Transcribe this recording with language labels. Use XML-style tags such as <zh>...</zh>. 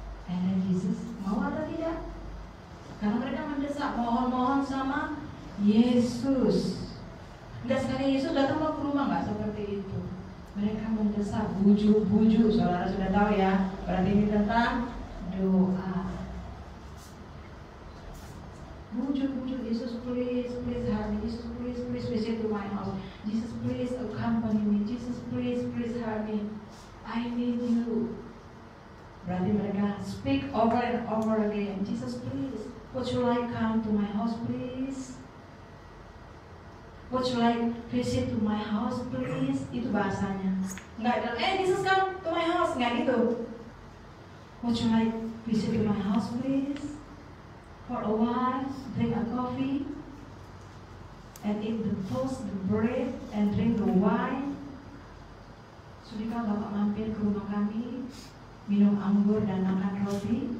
<id>And Yesus mau atau tidak? Karena mereka mendesak, mohon-mohon sama Yesus. Enggak sekali Yesus datang ke rumah, nggak seperti itu. Mereka mendesak, bujuk-bujuk. Saudara sudah tahu ya. Berarti ini tentang doa. Bujuk-bujuk,</id> <en>Yesus please help me. Jesus please visit to my house. Jesus please accompany me. Jesus please help me. I need you.</en> <id>Berarti mereka</id> <en>speak over and over again. Jesus please, would you like come to my house please? Would you like visit to my house please?</en> <id>Itu bahasanya. Enggak ada,</id> <en>Jesus come to my house,</en> <id>enggak gitu.</id> <en>Would you like visit to my house please? For a while, drink a coffee and eat the toast, the bread, and drink the wine.</en> <id>Sudahkah Bapak mampir ke rumah kami, minum anggur dan makan roti?</id>